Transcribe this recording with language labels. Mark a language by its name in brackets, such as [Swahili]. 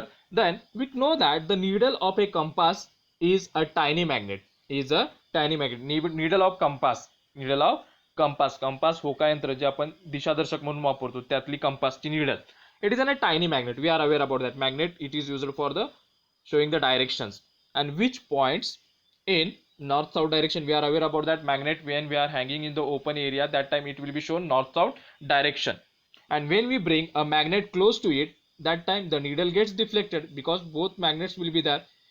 [English] Then we know that the needle of a compass is a tiny magnet. Needle of compass. [Marathi] Compass होकायंत्र जे आपण दिशादर्शक म्हणून वापरतो त्यातली कंपासची needle. [English] It is a tiny magnet. We are aware about that magnet. It is used for the showing the directions and which points in north south direction. We are aware about that magnet. When we are hanging in the open area, that time it will be shown north south direction. And when we bring a magnet close to it, that time the needle gets deflected because both magnets will be there.